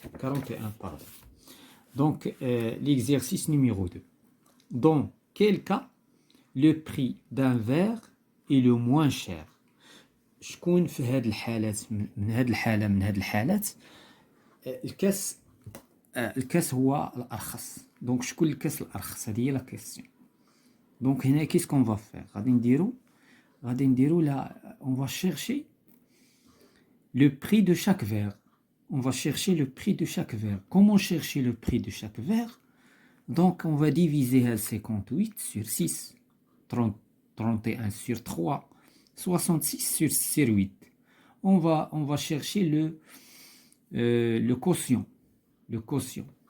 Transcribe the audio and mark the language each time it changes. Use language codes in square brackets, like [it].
[fr] 41, pardon. Donc l'exercice numéro 2. Dans quel cas le prix d'un verre est le moins cher؟ [ar] شكون في هاد الحالات من هاد الحالات الكاس هو الارخص. دونك شكون الكاس الارخص؟ هذه هي لا كيسيون. دونك هنا كيس كون فا فير غادي نديرو لا اون فا شيرشي [fr] le prix de chaque verre. On va chercher le prix de chaque verre. Comment chercher le prix de chaque verre? Donc on va diviser 58 sur 6, 31 sur 3, 66 sur 8. On va chercher le quotient. Le quotient.